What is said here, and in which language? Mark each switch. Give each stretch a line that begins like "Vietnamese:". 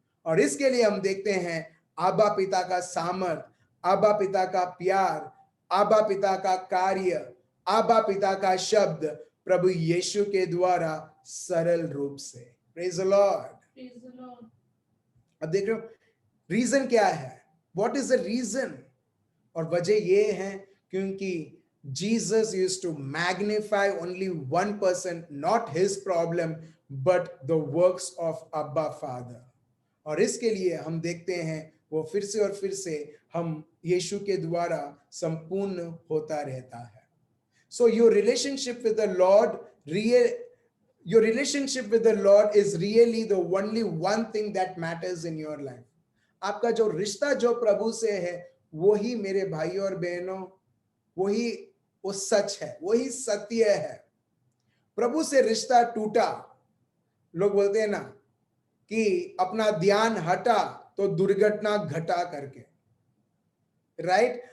Hindi: और इसके लिए हम देखते हैं आबा पिता का सामर्थ, आबा पिता का प्यार, आबा पिता का कार्य, आबा पिता का शब्द प्रभु यीशु के द्वारा सरल रूप से।
English: Praise the lord. Praise the Lord.
Hindi: अब देख रहे हो रीजन क्या है,
English: What is the reason?
Hindi: और वजह ये है क्योंकि
English: Jesus used to magnify only one person, not his problem, but the works of Abba Father.
Hindi: और इसके लिए हम देखते हैं वो फिर से और फिर से हम यीशु के द्वारा संपूर्ण होता रहता है।
English: So your relationship with the Lord, your relationship with the Lord is really the only one thing that matters in your life.
Hindi: आपका जो रिश्ता जो प्रभु से है, वही मेरे भाइयों और बहनों, वही वो सच है, वही सत्य है। प्रभु से रिश्ता टूटा, लोग बोलते हैं ना कि अपना ध्यान हटा तो दुर्घटना घटा करके,
English: Right?